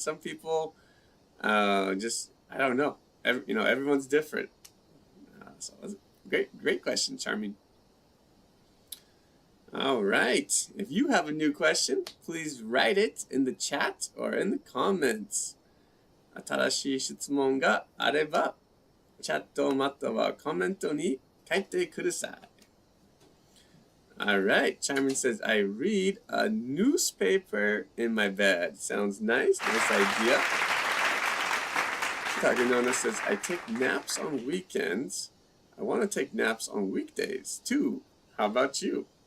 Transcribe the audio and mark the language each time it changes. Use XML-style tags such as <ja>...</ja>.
<en>Some people I don't know. Everyone's different. So that's a great question, Charming. All right. If you have a new question, please write it in the chat or in the comments.</en> <ja>新しい質問があれば、チャットまたはコメントに書いてください。</ja> <en>All right. Charmin says, I read a newspaper in my bed. Sounds nice. Nice idea. Taganona says, I take naps on weekends. I want to take naps on weekdays too. How about you?</en>